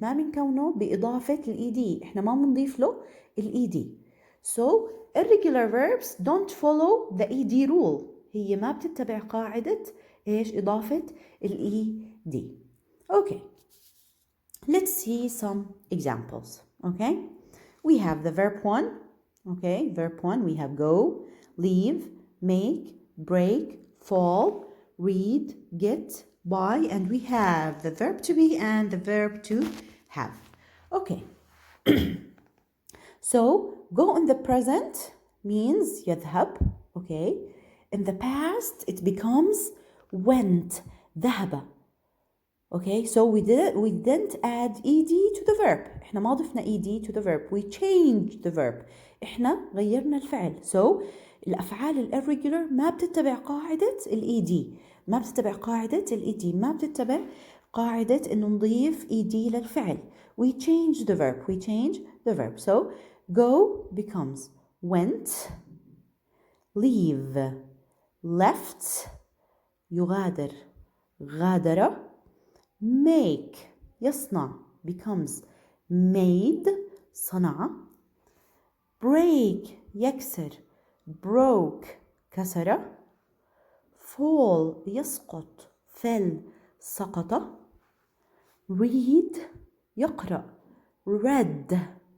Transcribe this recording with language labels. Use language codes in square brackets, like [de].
[ar] ما بنكونه بإضافة ال ed. إحنا ما بنضيف له ال ed. [en] So irregular verbs don't follow the ed rule. [ar] هي ما بتتبع قاعدة إضافة ال ed. [en] Okay. Let's see some examples. Okay. We have the verb 1. Okay. Verb 1. We have go, leave, make, break, fall, read, get, buy, and we have the verb to be and the verb to have. Okay. So go in the present means يذهب. Okay. In the past it becomes went, ذهب. Okay, so we didn't add ed to the verb. [ar] احنا ما ضفنا [en] ed to the verb. We changed the verb. [ar] احنا غيرنا الفعل. So الأفعال الirregular ما بتتبع قاعدة ال ed. ما بتتبع قاعدة ال ed. ما بتتبع قاعدة إنه نضيف ed للفعل. [en] We change the verb. We change the verb. So go becomes went, leave, left, يغادر, غادر, make يصنع becomes made صنع, break يكسر broke كسر, fall يسقط fell سقط, read يقرأ read.